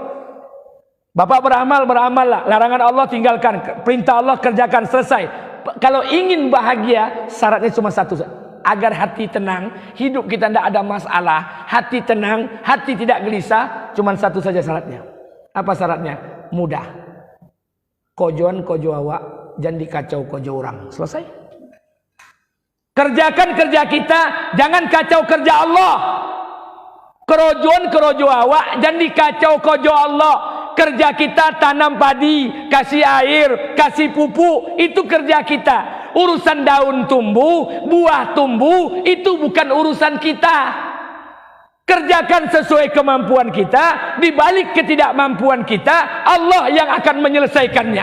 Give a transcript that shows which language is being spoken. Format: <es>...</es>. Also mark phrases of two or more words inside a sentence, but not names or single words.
<id>Bapak beramal, beramallah. Larangan Allah tinggalkan, perintah Allah kerjakan, selesai. Kalau ingin bahagia, syaratnya cuma satu saja. Agar hati tenang, hidup kita tidak ada masalah, hati tenang, hati tidak gelisah, cuma satu saja syaratnya. Apa syaratnya? Mudah.</id> <min>Kojoan kojo awak, jangan dikacau kojo orang.</min> <id>Selesai. Kerjakan kerja kita, jangan kacau kerja Allah.</id> <min>Kerojoan kerojo awak, jangan dikacau kojo Allah.</min> <id>Kerja kita tanam padi, kasih air, kasih pupuk, itu kerja kita. Urusan daun tumbuh, buah tumbuh, itu bukan urusan kita. Kerjakan sesuai kemampuan kita, di balik ketidakmampuan kita, Allah yang akan menyelesaikannya.</id>